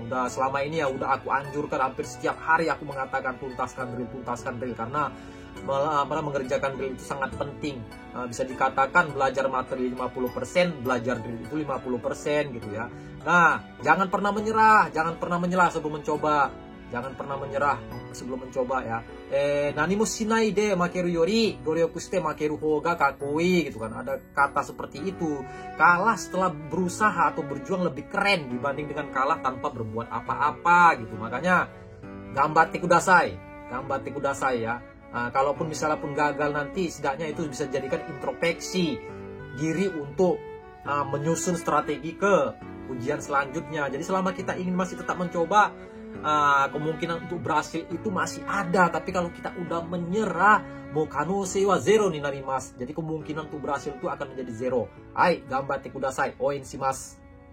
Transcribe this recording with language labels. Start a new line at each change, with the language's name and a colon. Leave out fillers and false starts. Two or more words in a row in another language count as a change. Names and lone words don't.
Indonesian: Udah selama ini ya udah aku anjurkan, hampir setiap hari aku mengatakan tuntaskan drill karena malah mengerjakan drill itu sangat penting. Bisa dikatakan belajar materi 50%, belajar drill itu 50% gitu ya. Nah, jangan pernah menyerah sebelum mencoba. Jangan pernah menyerah sebelum mencoba ya.
Japanese: 何もしないで負けるより努力して負ける方がかっこいい
Indonesian: gitu kan. Ada kata seperti itu. Kalah setelah berusaha atau berjuang lebih keren dibanding dengan kalah tanpa berbuat apa-apa gitu. Makanya
Japanese: 頑張ってください
Indonesian: ya. Kalaupun misalnya pun gagal nanti, setidaknya itu bisa jadikan introspeksi diri untuk menyusun strategi ke ujian selanjutnya. Jadi selama kita ingin masih tetap mencoba, kemungkinan untuk berhasil itu masih ada. Tapi kalau kita udah menyerah,
Japanese: もう可能性はゼロになります.
Indonesian: Jadi kemungkinan untuk berhasil itu akan menjadi zero.
Japanese: Hai, 頑張ってください. 応援します.